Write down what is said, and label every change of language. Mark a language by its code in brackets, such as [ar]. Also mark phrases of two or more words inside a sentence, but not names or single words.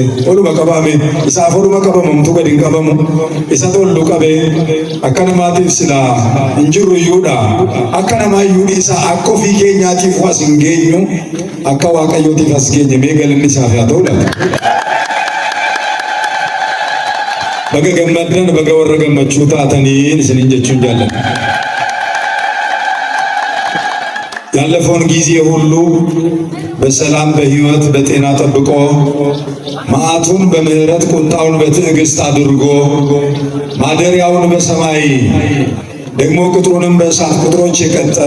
[om] Oluma qabame isaaf oluma qabamamtu gadi hin qabamu isa tollu qabee akka namaatiif silaa hin jirru iyyuudha. Akka namaa iyyuu dhiisaa akka ofii keenyaatiif was hin geenyu akka Waaqayyootiif as geenye mee galanni isaaf haa ta'u laata. Baga gammaddan baga warra gammachuu taatanii isiniin jechuun jaalladha. [am] ያለፈውን ጊዜ ሁሉ በሰላም በሕይወት በጤና ጠብቆ መዓቱን በምህረት ቁጣውን በትዕግስት አድርጎ ማደሪያውን በሰማይ ደግሞ ቅጥሩንም በእሳት ቅጥሮች የቀጠረ